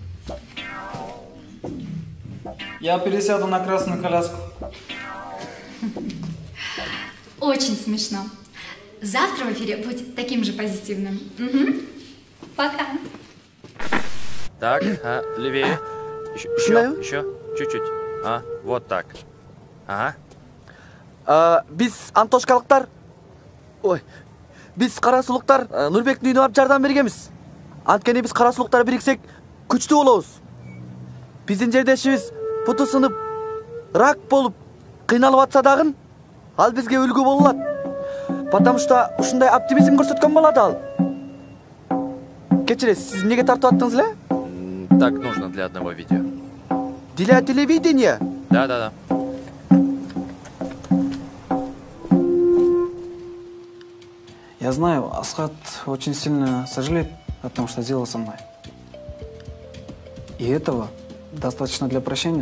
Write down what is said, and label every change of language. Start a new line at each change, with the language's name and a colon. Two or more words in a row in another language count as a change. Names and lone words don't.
Russian: Я пересяду на красную коляску. Очень смешно. Завтра в эфире будь таким же позитивным. Угу. Пока. Так, левее. Еще. Чуть-чуть. Вот так. Ага.
Kyrgyz: Биз антошкалыктар, биз кара сулуктар Нурбектин үйүнө барып жардам бергенбиз. Анткени биз кара сулуктар бириксек күчтүү болобуз. Биздин жердешибиз буту сынып, рак болуп, кыйналып атса дагы, ал бизге үлгү боло алат.
Russian: Потому что
Kyrgyz: ушундай оптимизм көрсөткөн болот ал. Кечиресиз, сиз эмнеге тартып аттыңыз эле?
Russian: Так нужно для одного видео. Для телевидения? Да. Я знаю, Асхат очень сильно сожалеет о том, что сделал со мной. И этого достаточно для прощения.